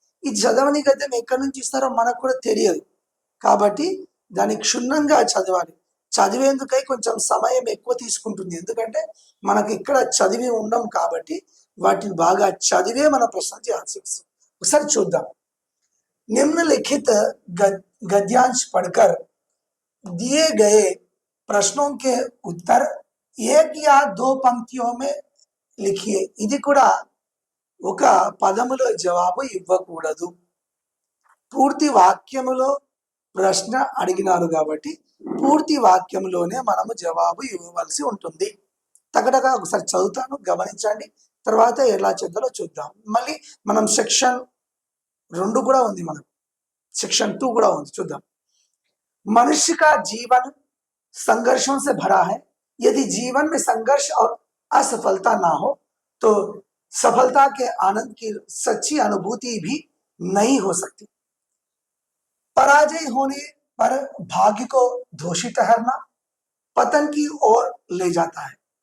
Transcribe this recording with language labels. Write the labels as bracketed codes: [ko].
[te] ఈ చదవని గద్యం ఎక్కడి నుంచి ఇస్తారో మనకు కూడా తెలియదు, కాబట్టి దాన్ని క్షుణ్ణంగా చదవాలి. చదివేందుకై కొంచెం సమయం ఎక్కువ తీసుకుంటుంది, ఎందుకంటే మనకి ఇక్కడ చదివి ఉండం కాబట్టి వాటిని బాగా చదివే మన ప్రశ్న చేయాల్సి వస్తుంది. ఒకసారి చూద్దాం. [hi] निम्नलिखित गद्यांश पढ़कर दिए गए प्रश्नों के उत्तर एक या दो पंक्तियों में लिखिए. [te] ఇది కూడా ఒక పదములో జవాబు ఇవ్వకూడదు. పూర్తి వాక్యములో ప్రశ్న అడిగినారు కాబట్టి పూర్తి వాక్యంలోనే మనము జవాబు ఇవ్వవలసి ఉంటుంది. తగడగా ఒకసారి చదువుతాను, గమనించండి. తర్వాత ఎలా చదవాలో చూద్దాం. మళ్ళీ మనం సెక్షన్ 2 కూడా ఉంది, మనకు सेक्शन 2 కూడా ఉంది, చూద్దాం. [hi] मनुष्य का जीवन संघर्षों से भरा है. यदि जीवन में संघर्ष और असफलता ना हो तो सफलता के आनंद की सच्ची अनुभूति भी नहीं हो सकती. पराजय होने पर भाग्य को दोषी ठहरना पतन की ओर ले जाता है.